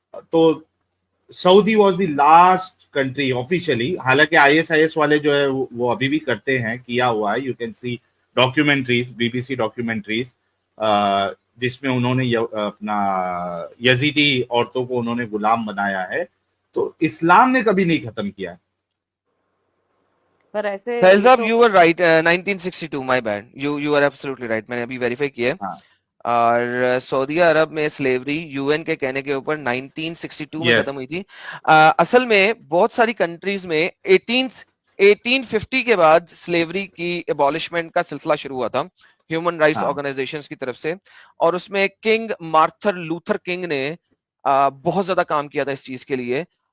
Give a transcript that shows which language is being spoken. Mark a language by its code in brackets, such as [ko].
[en] تو Saudi was the last country officially. [ur] حالانکہ IS والے جو ہے وہ ابھی بھی کرتے ہیں, کیا ہوا ہے, [en] you can see documentaries, [ur] BBC documentaries, جس میں انہوں نے اپنا یزیدی عورتوں کو انہوں نے غلام بنایا ہے. تو اسلام نے کبھی نہیں ختم کیا. پر ایسے [en] صاحب you were right, 1962 my bad, you are absolutely right, [ur] میں نے ابھی ویریفائی کیا ہے. اور سعودی عرب میں سلیوری UN کے کہنے کے اوپر 1962 میں ختم ہوئی تھی. اصل میں بہت ساری کنٹریز میں 1850 کے بعد سلیوری کی ایبولشمنٹ کا سلسلہ شروع ہوا تھا ہیومن رائٹس آرگنائزیشنز کی طرف سے, اور اس میں کنگ مارتن لوتھر کنگ نے بہت زیادہ کام کیا تھا اس چیز کے لیے.